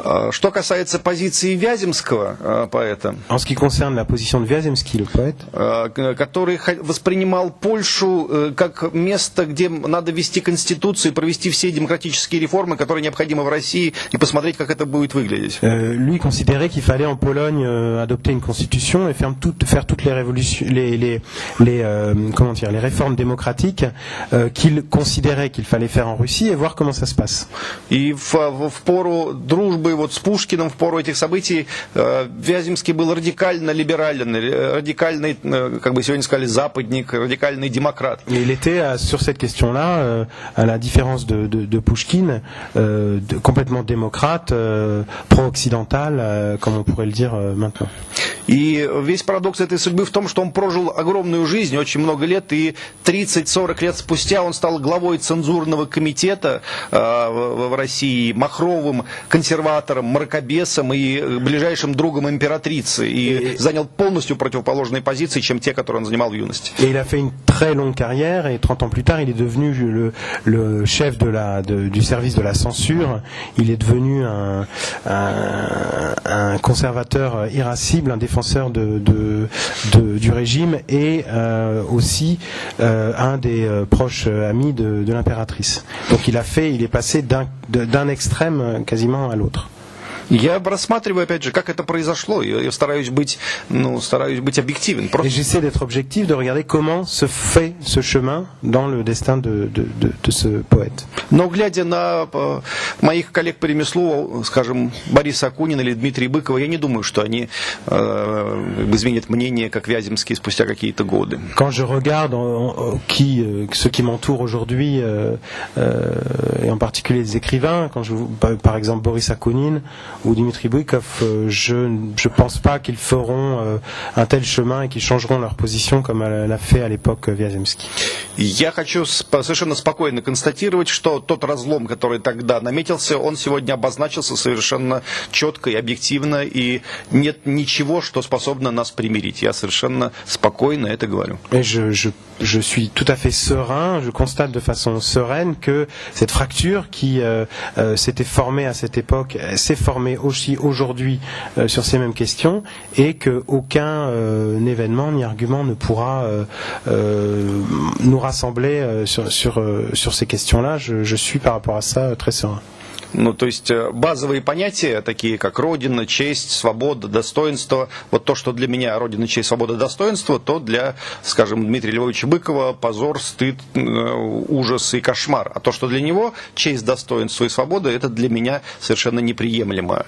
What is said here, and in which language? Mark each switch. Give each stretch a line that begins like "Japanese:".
Russian: Что касается позиции Вяземского поэта,
French: en ce qui concerne la position de Вяземский, le poète,
Russian: который воспринимал Польшу как место, где надо ввести конституцию, провести все демократические реформы, которые необходимы в России, и посмотреть, как это будет выглядеть.
French: Lui considérait qu'il fallait en Pologne adopter une constitution et faire toutes les révolutions, les réformes démocratiques qu'il considérait qu'il fallait faire en Russie et voir comment ça se passe.
Russian: И в пору дружбы вот с Пушкиным, в пору этих событий, Вяземский был радикально либерален, радикальный, как бы сегодня сказали, западник, радикальный демократ.
French: Et il était sur cette question-là, à la différence de Pouchkine, complètement démocrate, pro-occidental, comme on pourrait le dire maintenant.
Russian: И весь парадокс этой судьбы в том, что он прожил огромную жизнь, очень много лет, и 30-40 лет спустя он стал главой цензурного комитета в России, махровым консерватором, мракобесом и ближайшим другом императрицы, и занял полностью противоположные позиции, чем те, которые он занимал в юности.
French: Et il a fait une très longue carrière, et 30 ans plus tard, il est devenu le chef du service de la censure. Il est devenu un conservateur irascible, un défenseur du régime, et aussi un des proches amis de l'impératrice. Donc il est passé d'un extrême quasiment à l'autre.
Russian: Я рассматриваю, опять же, как это произошло, и стараюсь быть объективен.
French: Et j'essaie d'être objectif, de regarder comment se fait ce chemin dans le destin de ce poète.
Russian: Но глядя на моих коллег по ремеслу, скажем, Бориса Акунина или Дмитрия Быкова, я не думаю, что они изменят мнение, как Вяземский, спустя какие-то годы.
French: Quand je regarde ceux qui m'entourent aujourd'hui, et en particulier les écrivains, par exemple Boris Akunin ou Dmitri Bykov, je ne pense pas qu'ils feront un tel chemin et qu'ils changeront leur position comme l'a fait à l'époque Вяземский.
Russian: Я хочу совершенно спокойно констатировать, что тот разлом, который тогда наметился, он сегодня обозначился совершенно четко и объективно, и нет ничего, что способно нас примирить. Я совершенно спокойно это говорю.
French: Et je suis tout à fait serein, je constate de façon sereine que cette fracture qui s'était formée à cette époque s'est formée aussi aujourd'hui sur ces mêmes questions, et qu'aucun événement ni argument ne pourra nous rassembler sur ces questions-là. Je suis par rapport à ça très serein.
Russian: Ну, то есть базовые понятия, такие как Родина, честь, свобода, достоинство, вот то, что для меня Родина, честь, свобода, достоинство, то для, скажем, Дмитрия Львовича Быкова позор, стыд, ужас и кошмар. А то, что для него честь, достоинство и свобода, это для меня совершенно неприемлемо.